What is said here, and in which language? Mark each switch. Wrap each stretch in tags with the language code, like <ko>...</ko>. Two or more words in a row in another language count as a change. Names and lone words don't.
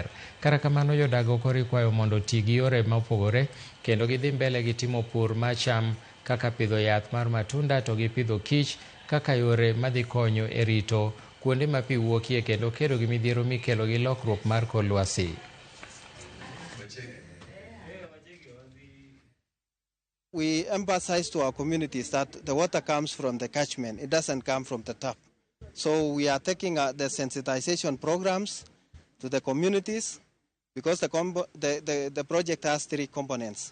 <luo>Kata kamano jodago koro ikwayo mondo ti gi yore mopogore kendo gidhi mbele gi timo pur mar cham kaka pidho yath mar matunda to gi pidho kich kaka yore madhi konyo e rito kuonde ma pi wuokie kendo kedo gi midhiero mikelo gi lokruok mar kor lwasi.</luo> <en>We emphasize to our communities that the water comes from the catchment. It doesn't come from the tap. So we are taking the sensitization programs to the communities because the project has three components.</en>